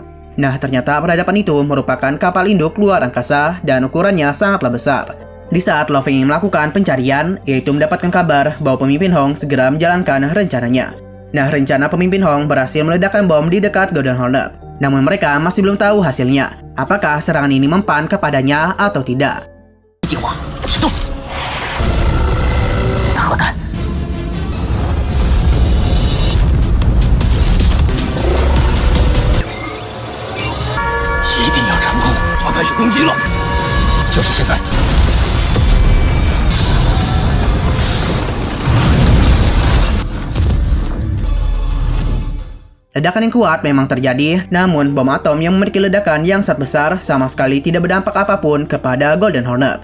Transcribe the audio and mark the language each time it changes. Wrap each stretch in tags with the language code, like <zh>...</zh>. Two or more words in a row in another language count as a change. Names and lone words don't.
<id>Nah, ternyata peradaban itu merupakan kapal induk luar angkasa dan ukurannya sangatlah besar. Di saat Lo Feng ingin melakukan pencarian, yaitu mendapatkan kabar bahwa pemimpin Hong segera menjalankan rencananya. Nah, rencana pemimpin Hong berhasil meledakkan bom di dekat Golden Hornet. Namun mereka masih belum tahu hasilnya, apakah serangan ini mempan kepadanya atau tidak.</id> <zh>计划启动。大核弹，一定要成功！他开始攻击了，就是现在！</zh> <id>Ledakan yang kuat memang terjadi, namun bom atom yang memiliki ledakan yang sangat besar sama sekali tidak berdampak apapun kepada Golden Hornet.</id>